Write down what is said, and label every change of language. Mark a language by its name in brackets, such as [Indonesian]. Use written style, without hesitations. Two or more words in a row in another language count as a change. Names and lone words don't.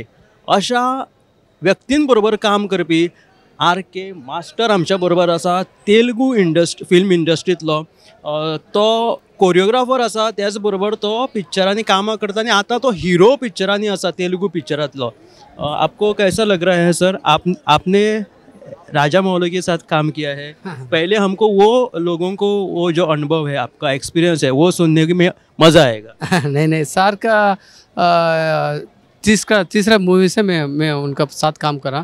[Konkani] अशा व्यक्तीं बरोबर काम करपी RK मास्टर आमच्या बरोबर आसा. तेलुगू फिल्म इंडस्ट्रींतलो तो कोरियोग्राफर आसा, त्याच बरोबर तो पिक्चरांनी कामां करता आनी आतां तो हिरो पिक्चरांनी आसा तेलुगू पिक्चरांतलो. [Hindi] आपको कैसा लग रहा है सर? आपने राजामौली के साथ काम किया है. पहले हमको वो लोगों को वो जो अनुभव है, आपका एक्सपीरियंस है, वो सुनने में मज़ा आएगा. नहीं सर का तीसरा मूवी से मैं उनका साथ काम करा.